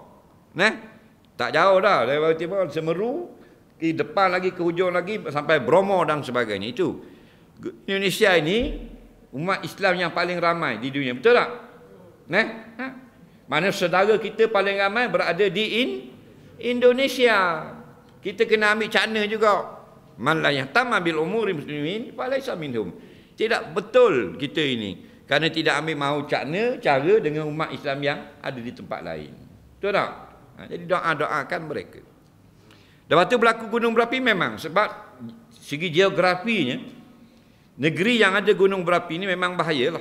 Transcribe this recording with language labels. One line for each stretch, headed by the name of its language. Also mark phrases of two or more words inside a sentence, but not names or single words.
Malay: Tak jauh dah dari Jawa Timur, Semeru, di depan lagi ke hujung lagi sampai Bromo dan sebagainya. Itu Indonesia ini umat Islam yang paling ramai di dunia. Betul tak? Mana saudara kita paling ramai berada di Indonesia. Kita kena ambil cakna juga.
Arabic: من لا يهتم بأمور المسلمين فليس منهم.
Malay: Tidak betul kita ini. Kerana tidak ambil mahu cakna cara dengan umat Islam yang ada di tempat lain. Betul tak? Jadi doa-doakan mereka. Lepas tu berlaku gunung berapi memang. Sebab segi geografinya, negeri yang ada gunung berapi ini memang bahayalah.